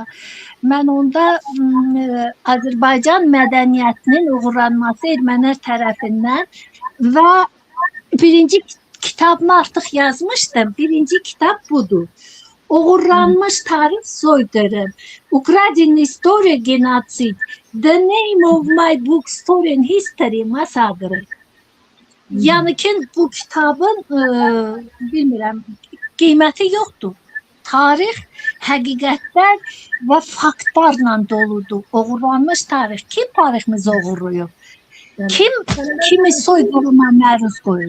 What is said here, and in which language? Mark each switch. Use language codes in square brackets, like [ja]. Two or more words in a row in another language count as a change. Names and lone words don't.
[az] Mən onda Azərbaycan mədəniyyətinin uğurlanması ermənilər tərəfindən və birinci kitabımı artıq yazmışdım. Birinci kitab budur. Uğurlanmış tarix soydarım. Ukraden Historia Genocid. [en] The name of my book, Story and History, Massacre. [az] Yəni ki, bu kitabın bilmirəm, qiyməti yoxdur. Tarix, həqiqətlər və faktlarla doludur. Uğurlanmış tarix. Kim tariximizi uğurluyub? Kimi soyqırıma məruz qoyub?